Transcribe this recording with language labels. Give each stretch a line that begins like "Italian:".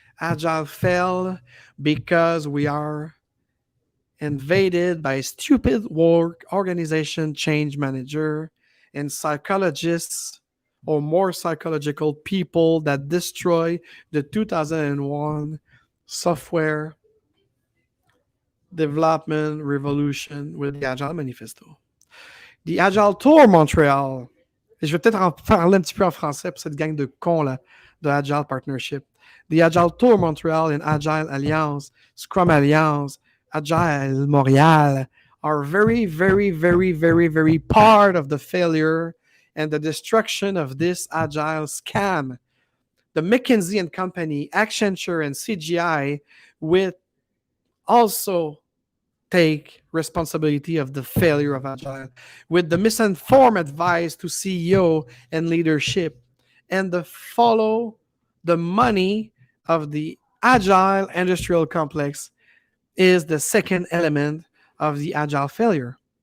English: Agile fell because we are invaded by stupid work organization change manager and psychologists or more psychological people that destroy the 2001 software development revolution with the Agile Manifesto. The Agile Tour Montréal.
French: Et je vais peut-être en parler un petit peu en français pour cette gang de cons là, de Agile Partnership.
English: The Agile Tour Montréal and Agile Alliance, SCRUM Alliance, Agile Montréal are very, very, very, very, very part of the failure and the destruction of this agile scam. The McKinsey and Company, Accenture, and CGI with also take responsibility of the failure of Agile, with the misinformed advice to CEO and leadership, and the follow the money of the Agile industrial complex is the second element of the Agile failure.